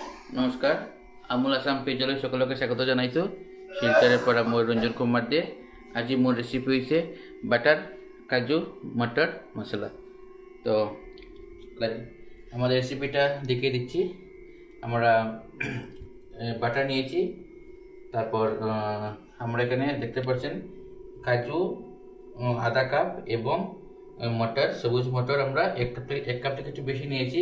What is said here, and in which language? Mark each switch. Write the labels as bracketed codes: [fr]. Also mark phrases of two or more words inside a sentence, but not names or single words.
[as] নমস্কাৰ, আমুল আসাম পেজলৈ সকলোকে স্বাগত জনাইছোঁ। শিলচৰৰ পৰা মই ৰঞ্জন কুমাৰ দে। আজি মোৰ ৰেচিপি হৈছে বাটার কাজু মটর মশলা। [bn] তো আমাদের রেসিপিটা দেখিয়ে দিচ্ছি। আমরা বাটার নিয়েছি, তারপর আমরা এখানে দেখতে পাচ্ছেন কাজু আধা কাপ এবং মটর, সবুজ মটর আমরা এক কাপ থেকে একটু বেশি নিয়েছি।